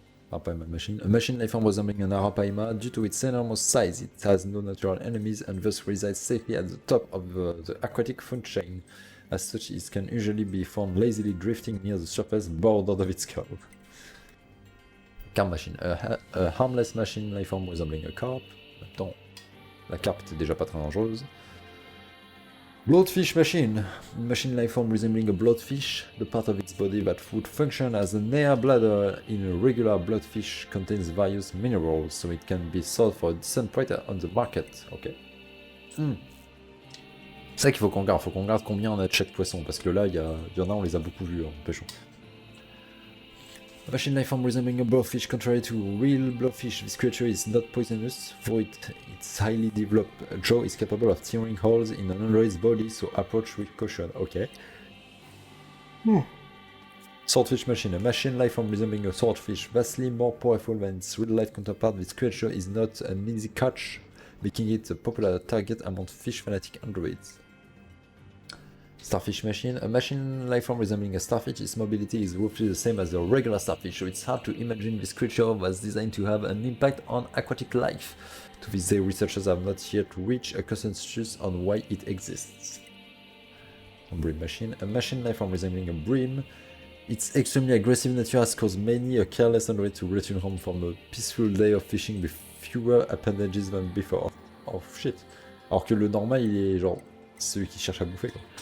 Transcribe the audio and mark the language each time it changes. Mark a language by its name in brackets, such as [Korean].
[English] Arapaima machine. A machine life form resembling an Arapaima. Due to its enormous size, it has no natural enemies and thus resides safely at the top of the aquatic food chain. As such, it can usually be found lazily drifting near the surface bordered of its curve. Carp machine. A harmless machine life form resembling a carp. [French] En même temps, la carpe était déjà pas très dangereuse. [English] Bloatfish machine. Machine life form resembling a bloatfish. The part of its body that would function as a NieR bladder in a regular bloatfish contains various minerals, so it can be sold for a decent price on the market. Ok. [French] C'est ça qu'il faut qu'on regarde. Faut qu'on regarde combien on a de chaque poisson, parce que là, il y en a, on les a beaucoup vus en pêchant. [English] A machine life form resembling a blowfish. Contrary to real blowfish, this creature is not poisonous, for its highly developed jaw is capable of tearing holes in an android's body, so approach with caution. Ok. Swordfish machine. A machine life form resembling a swordfish, vastly more powerful than its real-life counterpart. This creature is not an easy catch, making it a popular target among fish fanatic androids. Starfish machine. A machine lifeform resembling a starfish, its mobility is roughly the same as a regular starfish, so it's hard to imagine this creature was designed to have an impact on aquatic life. To this day, researchers have not yet reached a consensus on why it exists. Bream machine. A machine lifeform resembling a bream. Its extremely aggressive nature has caused many a careless android to return home from a peaceful day of fishing with fewer appendages than before. Oh shit. [French] Alors que le normal, il est genre celui qui cherche à bouffer quoi.